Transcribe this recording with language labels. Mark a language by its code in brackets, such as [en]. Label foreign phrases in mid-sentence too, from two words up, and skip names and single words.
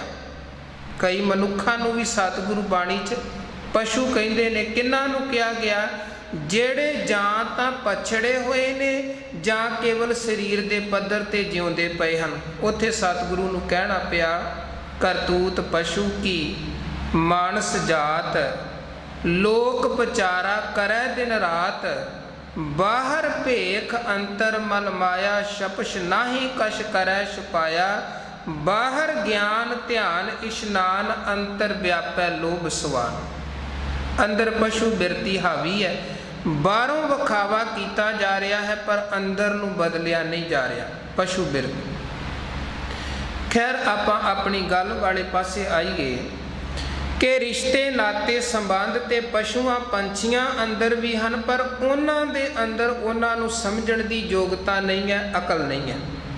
[pa] ਕਈ ਮਨੁੱਖਾਂ ਨੂੰ ਵੀ ਸਤਿਗੁਰੂ ਬਾਣੀ 'ਚ ਪਸ਼ੂ ਕਹਿੰਦੇ ਨੇ। ਕਿਹਨਾਂ ਨੂੰ ਕਿਹਾ ਗਿਆ? ਜਿਹੜੇ ਜਾਂ ਤਾਂ ਪਛੜੇ ਹੋਏ ਨੇ ਜਾਂ ਕੇਵਲ ਸਰੀਰ ਦੇ ਪੱਧਰ ਤੇ ਜਿਉਂਦੇ ਪਏ ਹਨ। ਉੱਥੇ ਸਤਿਗੁਰੂ ਨੂੰ ਕਹਿਣਾ ਪਿਆ, ਕਰਤੂਤ ਪਸ਼ੂ ਕੀ ਮਾਨਸ ਜਾਤ, ਲੋਕ ਪਚਾਰਾ ਕਰੇ ਦਿਨ ਰਾਤ। ਬਾਹਰ ਭੇਖ ਅੰਤਰ ਮਲ ਮਾਇਆ, ਸ਼ਪਸ਼ ਨਾਹਿ ਕਸ਼ ਕਰੇ ਛੁਪਾਇਆ। ਬਾਹਰ ਗਿਆਨ ਧਿਆਨ ਇਸ਼ਨਾਨ, ਅੰਤਰ ਵਿਆਪੈ ਲੋਭ ਸਵਾਨ। ਅੰਦਰ ਪਸ਼ੂ ਬਿਰਤੀ ਹਾਵੀ ਹੈ, ਬਾਹਰੋਂ ਵਿਖਾਵਾ ਕੀਆ ਜਾ ਰਿਹਾ ਹੈ ਪਰ ਅੰਦਰ ਨੂੰ ਬਦਲਿਆ ਨਹੀਂ ਜਾ ਰਿਹਾ, ਪਸ਼ੂ ਬਿਰਤੀ। ਖ਼ੈਰ ਆਪਾਂ ਅਪਣੀ ਗੱਲ ਵਾਲੇ ਪਾਸੇ ਆਈਏ ਕਿ ਰਿਸ਼ਤੇ ਨਾਤੇ ਸੰਬੰਧ ਤੇ ਪਸ਼ੂਆਂ ਪੰਛੀਆਂ ਅੰਦਰ ਭੀ ਹੈਂ, ਪਰ ਉਨ੍ਹਾਂ ਦੇ ਅੰਦਰ ਉਨ੍ਹਾਂ ਨੂੰ ਸਮਝਣ ਦੀ ਯੋਗਤਾ ਨਹੀਂ ਹੈ, ਅਕਲ ਨਹੀਂ ਹੈ।